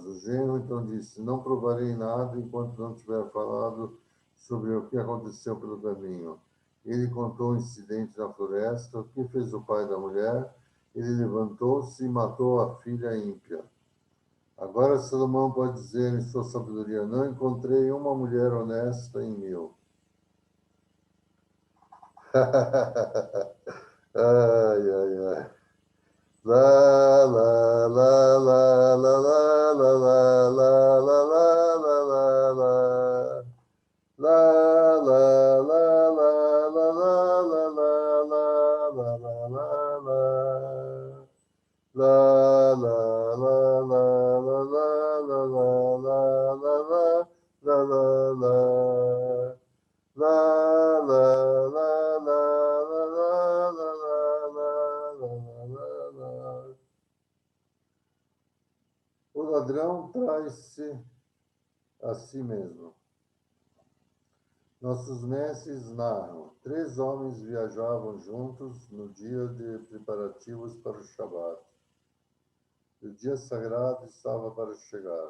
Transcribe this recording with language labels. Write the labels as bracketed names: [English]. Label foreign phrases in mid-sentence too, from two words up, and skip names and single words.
[Portuguese] O genro então disse: não provarei nada enquanto não tiver falado sobre o que aconteceu pelo caminho. Ele contou o incidente na floresta, o que fez o pai da mulher. Ele levantou-se e matou a filha ímpia. Agora Salomão pode dizer em sua sabedoria: não encontrei uma mulher honesta em mil. Ai, ai, ai. La, la, la, la, la, la, la, la, la, la, la, la, la. La la la la la la la la la la la la la. La la la la la la la la la la la la la. La la la la la la la la la la. O ladrão traz-se a si mesmo. Nossos mestres narram: 3 homens viajavam juntos no dia de preparativos para o Shabat. O dia sagrado estava para chegar.